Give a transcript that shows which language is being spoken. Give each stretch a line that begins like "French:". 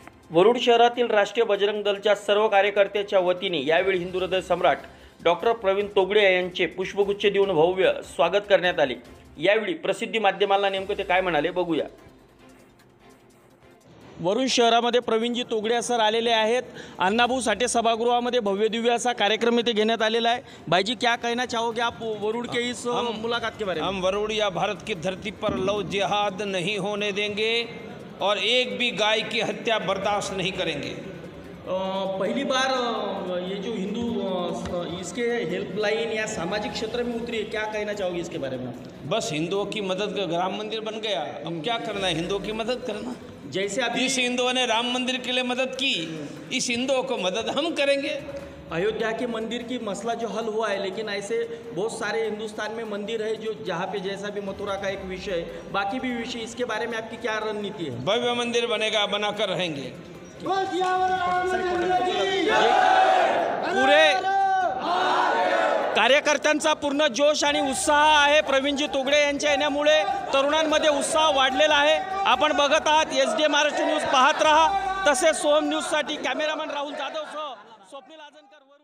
Marathi: वरुड शहरातील राष्ट्रीय बजरंग दलच्या सर्व कार्यकर्त्यांच्या वतीने यावेळी हिंदू हृदय सम्राट डॉक्टर प्रवीण तोगडे यांचे पुष्पगुच्छ देऊन भव्य स्वागत करण्यात आले। यावेळी प्रसिद्धी माध्यमांना नेमकं ते काय म्हणाले बघूया। वरुड शहरामध्ये प्रवीणजी तोगडे सर आलेले आहेत। अण्णाभाऊ साठे सभागृहामध्ये भव्य दिव्य असा कार्यक्रम इथे घेण्यात आलेला है।
Hindi: भाई जी क्या कहना चाहोगे आप वरुड के इस मुलाकात के बारे में? हम वरुड या भारत की धरती पर लव जिहाद नहीं होने देंगे और एक भी गाय की हत्या बर्दाश्त नहीं करेंगे। पहली बार ये जो हिंदू इसके हेल्पलाइन या सामाजिक क्षेत्र में उतरी है, क्या कहना चाहोगे इसके बारे में? बस हिंदुओं की मदद, राम मंदिर बन गया, अब क्या करना है, हिंदुओं की मदद करना। जैसे अभी इस हिंदुओं ने राम मंदिर के लिए मदद की, इस हिंदुओं को मदद हम करेंगे। अयोध्या के मंदिर की मसला जो हल हुआ है, लेकिन ऐसे बहुत सारे हिंदुस्तान में मंदिर है जो जहाँ पे जैसा भी मथुरा का एक विषय है, बाकी भी विषय, इसके बारे में आपकी क्या रणनीति है? भव्य मंदिर बनेगा, बनाकर रहेंगे।
Marathi: पुरे कार्यकर्त्यांचा पूर्ण जोश आणि उत्साह आहे। प्रवीणजी तोगडे यांच्या येण्यामुळे तरुणांमध्ये उत्साह वाढलेला आहे। आपण बघत आहात एसडीएम महाराष्ट्र न्यूज पाहत रहा। तसेच सोम न्यूज साठी कॅमेरामॅन राहुल जाधव सह स्वप्नील आजनकर।